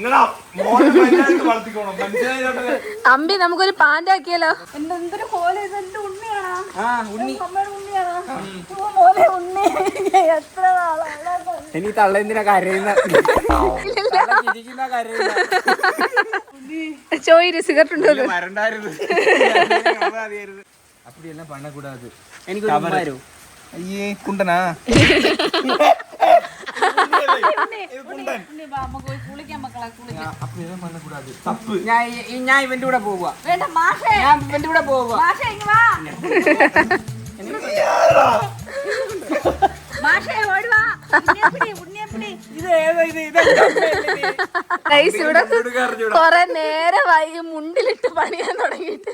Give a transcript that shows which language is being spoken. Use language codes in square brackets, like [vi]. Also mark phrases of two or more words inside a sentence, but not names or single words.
[ml] അമ്പി നമുക്കൊരു പാന്റ് ആക്കിയാലോ? എന്തൊരു കോല ഇത്, എന്റെ ഉണ്ണിയാണോ? അമ്മയുടെ ഉണ്ണിയാണോ? മോനെ ഉണ്ണി എത്ര നാളാണ് എനിക്ക് തള്ളെന്തിനാ കരയുന്ന ചോയിര് സിഗരറ്റ് ഉണ്ടോ? [ta] அப்படியெல்லாம் பண்ணக்கூடாது. [ml] എനിക്ക് [ta] ஐயே குண்டனா அப்படியெல்லாம் பண்ணக்கூடாது, தப்பு. [ml] ഞാൻ ഇവന്റെ കൂടെ പോവുക. വേണ്ട മാഷേ, ഞാൻ ഇവന്റെ കൂടെ പോവുക. മാഷേ ഇങ്ങ് വാ. മാഷേ ഓടി വാ. ഉണ്ണിയപ്പിടി. ഇവിടെ കൊറേ നേരമായി മുണ്ടിലിട്ട് പണിയാൻ തുടങ്ങിയിട്ട്.